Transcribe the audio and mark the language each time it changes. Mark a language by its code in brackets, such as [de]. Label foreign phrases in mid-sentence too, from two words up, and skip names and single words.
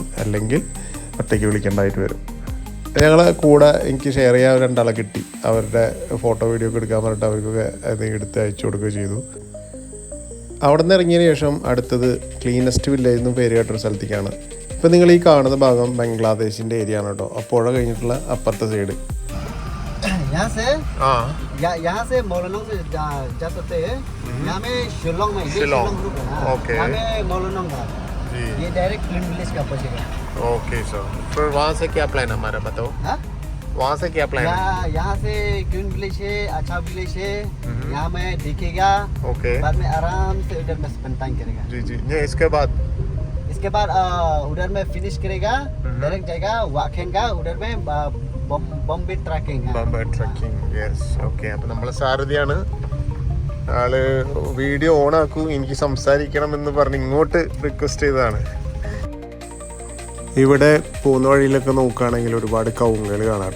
[ml] അല്ലെങ്കിൽ ഒറ്റയ്ക്ക് വിളിക്കേണ്ടതായിട്ട് വരും. ഞങ്ങളെ കൂടെ എനിക്ക് ഷെയർ ചെയ്യാൻ 2 ആളെ കിട്ടി. അവരുടെ ഫോട്ടോ വീഡിയോ ഒക്കെ എടുക്കാൻ പറഞ്ഞിട്ട് അവർക്കൊക്കെ അത് എടുത്ത് അയച്ചു കൊടുക്കുകയോ ചെയ്തു. അവിടെ നിന്ന് ഇറങ്ങിയതിന് ശേഷം അടുത്തത് [en] cleanest village [ml] എന്നും പേര് കേട്ടൊരു സ്ഥലത്തേക്കാണ്. ഇപ്പം നിങ്ങൾ ഈ കാണുന്ന ഭാഗം ബംഗ്ലാദേശിൻ്റെ ഏരിയ ആണ് കേട്ടോ. അപ്പോൾ പുഴ കഴിഞ്ഞിട്ടുള്ള അപ്പുറത്തെ സൈഡ്. [hi] यहाँ से मोलनोंग से जा सकते हैं. यहाँ में शिलोंग में शिलोंग ओके. यहाँ में मोलनोंग है. ये [en] direct clean village [hi] का पहुंचेगा. [en] okay sir. [hi] फिर वहाँ से क्या प्लान हमारा बताओ. वहाँ से क्या प्लान है? यहाँ से [en] clean village [hi] है, अच्छा विलेज है. यहाँ में दिखेगा. ओके. बाद में आराम से उधर में [en] spend time [hi] करेगा. जी नहीं इसके बाद उधर में फिनिश करेगा. डायरेक्ट जाएगा वाखेंगा. उधर में ബോംബെ [ml] ട്രക്കിംഗ്. [en] yes okay. [ml] അപ്പം നമ്മളെ സാരഥിയാണ് ആള്. വീഡിയോ ഓണാക്കൂ, എനിക്ക് സംസാരിക്കണം എന്ന് പറഞ്ഞ് ഇങ്ങോട്ട് റിക്വസ്റ്റ് ചെയ്തതാണ്. ഇവിടെ പോകുന്ന വഴിയിലൊക്കെ നോക്കുകയാണെങ്കിൽ ഒരുപാട് കവുങ്ങുകൾ കാണാം കേട്ടോ.